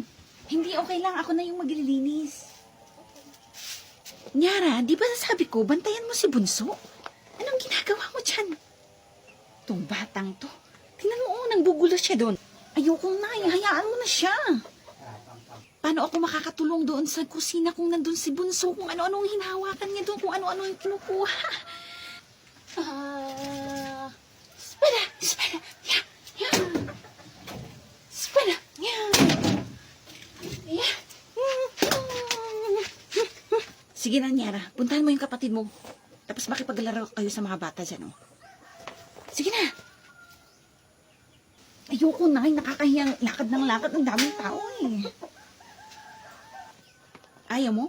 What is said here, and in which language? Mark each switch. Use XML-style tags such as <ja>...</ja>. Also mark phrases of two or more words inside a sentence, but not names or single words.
<tl>Hindi okay lang, ako na yung maglilinis. Nyara, di ba nasabi ko, bantayan mo si Bunso? Anong ginagawa mo dyan? Itong batang to. Tingnan mo, nangbugulo siya doon. Ayokong Nay, hayaan mo na siya. Paano ako makakatulong doon sa kusina kung nandun si Bunso? Kung ano-anong hinahawakan niya doon, kung ano-ano yung kinukuha.</tl> <es>Espera, espera.</es> <en>Yeah, yeah.</en> <es>Espera,</es> <en>yeah. Yeah.</en> <tl>Sige na, Nyara. Puntahan mo yung kapatid mo. Tapos makipaglaro kayo sa mga bata dyan, oh. Sige na. Ayoko na, nakakahiyang lakad ng lakad. Ang daming tao, eh. Ayaw mo?</tl>